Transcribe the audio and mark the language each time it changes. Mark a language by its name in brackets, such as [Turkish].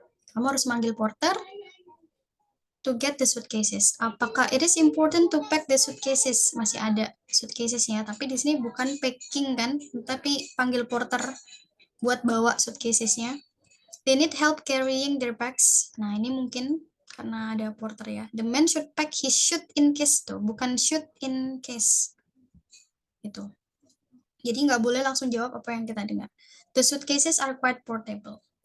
[Indonesian] Kamu harus manggil porter [English] to get the suitcases. [Indonesian] Apakah [English] it is important to pack the suitcases? [Indonesian] Masih ada suitcasesnya, tapi di sini bukan packing kan, tapi panggil porter buat bawa suitcasesnya. [English] They need help carrying their bags. [Indonesian] Nah, ini mungkin karena ada porter ya. [English] The man should pack his suit in case [Indonesian] tuh, bukan [English] shoot in case. Itu. [Indonesian] Jadi nggak boleh langsung jawab apa yang kita dengar. [English] The suitcases are quite portable.